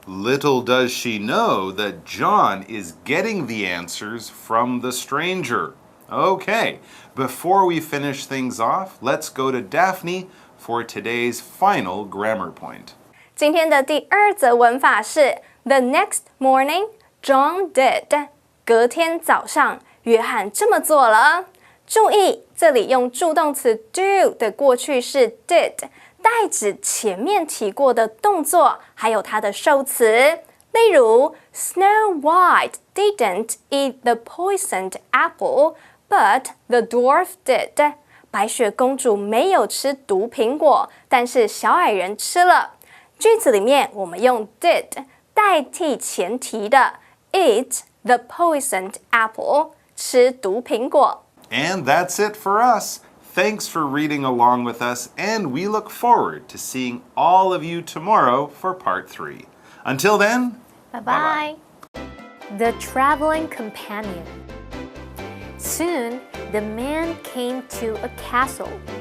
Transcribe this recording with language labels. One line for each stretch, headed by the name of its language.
English: Little does she know that John is getting the answers from the stranger. Okay, before we finish things off, let's go to Daphne for today's final grammar point.
Chinese: 今天的第二则文法是
English: The next morning, John did.
Chinese: 隔天早上，约翰这么做了。注意，这里用助动词 do 的过去式 did， 代指前面提过的动作，还有它的受词。例如
English: ，Snow White didn't eat the poisoned apple, but the dwarf did.
Chinese: 白雪公主没有吃毒苹果，但是小矮人吃了。句子里面我们用 did 代替前提的
English: eat the poisoned apple，
Chinese: 吃毒苹果。
English: And that's it for us. Thanks for reading along with us, and we look forward to seeing all of you tomorrow for part 3. Until then, Bye-bye. The Traveling Companion. Soon, the man came to a castle.